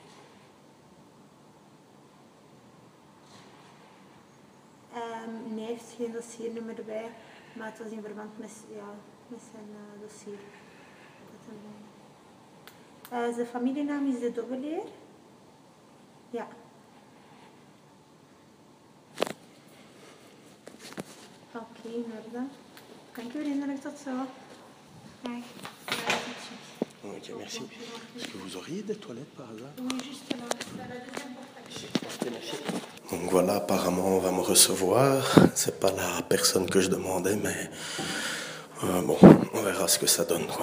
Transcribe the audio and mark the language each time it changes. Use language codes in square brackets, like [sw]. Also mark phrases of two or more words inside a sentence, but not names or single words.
[nl] Nee, hij heeft geen dossiernummer erbij, maar het was in verband met, ja, met zijn dossier. Zijn familienaam is de Dobbeleer. Ja. Oké, in orde. Dank u vriendelijk, tot zo. Dag. [fr] Ok, merci. Est-ce que vous auriez des toilettes par hasard? Oui, juste là, dans la deuxième porte. Merci. Donc voilà, apparemment on va me recevoir. C'est pas la personne que je demandais, mais bon, on verra ce que ça donne, quoi.